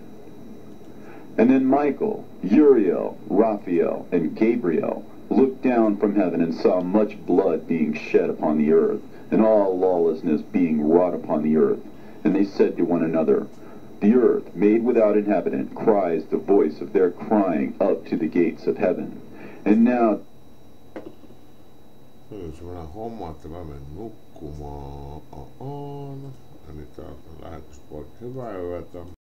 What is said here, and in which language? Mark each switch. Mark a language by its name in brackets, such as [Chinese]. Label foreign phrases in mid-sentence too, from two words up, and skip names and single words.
[English] And then Michael, Uriel, Raphael, and Gabriel looked down from heaven and saw much blood being shed upon the earth, and all lawlessness being wrought upon the earth. And they said to one another, the earth, made without inhabitant, cries the voice of their crying up to the gates of heaven. And now... [Finnish] Se oli semmoinen homma, että mä menen nukkumaan. Eli täältä lähetys poikki. Hyvää yötä.